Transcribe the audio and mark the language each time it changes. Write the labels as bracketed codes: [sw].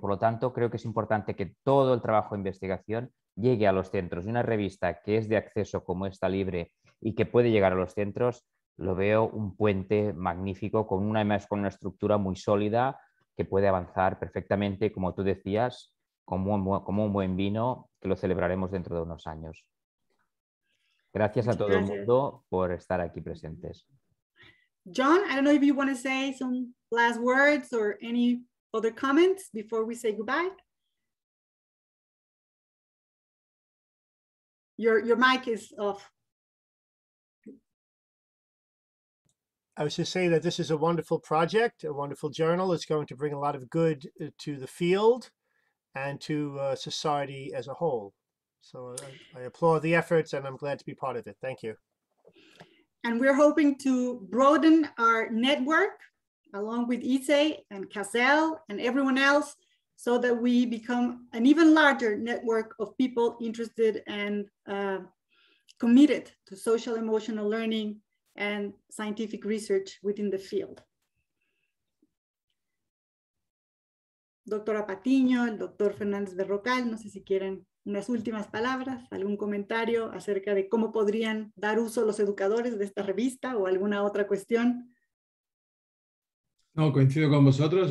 [es] Por lo tanto, creo que es importante que todo el trabajo de investigación llegue a los centros. Y una revista que es de acceso como esta, libre, y que puede llegar a los centros, lo veo un puente magnífico con una estructura muy sólida que puede avanzar perfectamente, como tú decías, como un buen vino que lo celebraremos dentro de unos años. Gracias a todo el mundo por estar aquí presentes. [en] John, I don't know if you want to say some last words or any other comments before we say goodbye. Your mic is off. I was just saying that this is a wonderful project, a wonderful journal. It's going to bring a lot of good to the field and to society as a whole. So I applaud the efforts and I'm glad to be part of it. Thank you. And we're hoping to broaden our network along with ISE and CASEL and everyone else so that we become an even larger network of people interested and committed to social emotional learning and scientific research within the field. [es] Doctora Patiño, el doctor Fernández Berrocal, no sé si quieren unas últimas palabras, algún comentario acerca de cómo podrían dar uso los educadores de esta revista o alguna otra cuestión. No, coincido con vosotros.